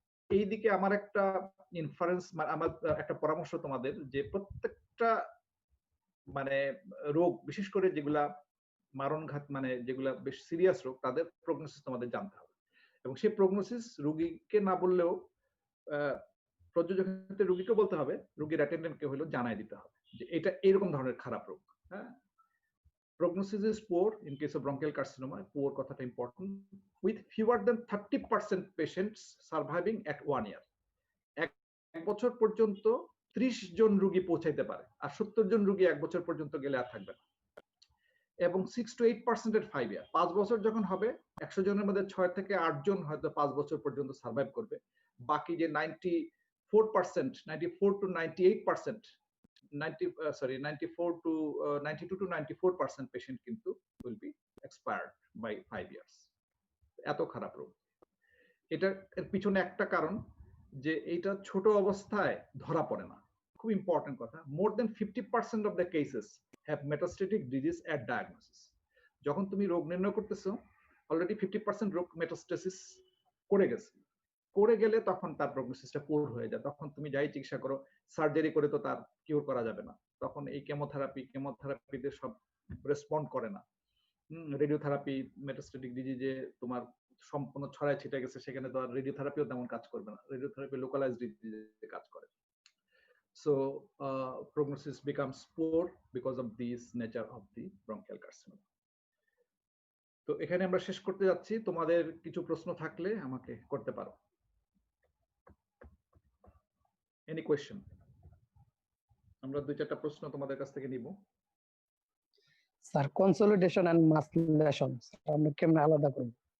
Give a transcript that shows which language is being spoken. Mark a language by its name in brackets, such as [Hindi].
[Bangla] এই দিকে আমার একটা ইনফারেন্স, আমার একটা পরামর্শ তোমাদের, যে প্রত্যেকটা মানে রোগ, বিশেষ করে যেগুলা মারণঘাত, মানে যেগুলা বেশ সিরিয়াস রোগ, তাদের প্রগনোসিস তোমাদের জানতে হবে। এবং সেই প্রগনোসিস রোগীকে না বললেও প্রযোজকের রোগীকে বলতে হবে, রোগীর অ্যাটেন্ডেন্টকে হলো জানাই দিতে হবে যে এটা এরকম ধরনের খারাপ রোগ। [English] হ্যাঁ, prognosis is poor in case of bronchial carcinoma. Poor কথাটা important, with fewer than 30% patients surviving at 1 year. [Bangla] এক বছর পর্যন্ত 30 জন রোগী পৌঁছাইতে পারে, আর 70 জন রোগী এক বছর পর্যন্ত গেলে আর থাকবে না। এবং 6 to 8% এর 5 ইয়ার। 5 বছর যখন হবে 100 জনের মধ্যে 6 থেকে 8 জন হয়তো 5 বছর পর্যন্ত সার্ভাইভ করবে। বাকি যে 94%, 94 to 98%, 92 to 94% পেশেন্ট কিন্তু [English] will be expired by 5 years. [Bangla] এত খারাপ রোগ। এটার এর পিছনে একটা কারণ যে এইটা ছোট অবস্থায় ধরা পড়ে না। খুব ইম্পর্টেন্ট কথা, [English] more than 50% of the cases have metastatic disease at diagnosis. [Bangla] যখন তুমি রোগ নির্ণয় করতেছো অলরেডি 50% রোগ মেটাস্টেসিস করে গেছে। করে গেলে তখন তার প্রগনোসিসটা পুর হয়ে যায়। তখন তুমি যাই চিকিৎসা করো, সার্জারি করে তো তার কিউর করা যাবে না। তখন এই কেমোথেরাপিতে সব রেসপন্ড করে না। রেডিওথেরাপি মেটাস্টেটিক ডিজিজে তোমার সম্পূর্ণ ছড়ায় ছিটে গেছে, সেখানে তো আর রেডিওথেরাপিও তেমন কাজ করবে না। রেডিওথেরাপি লোকালাইজড ডিজিজে কাজ করে। [English] So prognosis becomes poor because of this nature of the bronchial carcinoma. [Bangla] তো এখানে আমরা শেষ করতে যাচ্ছি। তোমাদের কিছু প্রশ্ন থাকলে আমাকে করতে পারো। [English] Any question? [Bangla] আমরা 2-4টা প্রশ্ন তোমাদের কাছ থেকে নিব। স্যার কনসলিডেশন এন্ড মাসকুলেশন আমরা কেমনে আলাদা করব?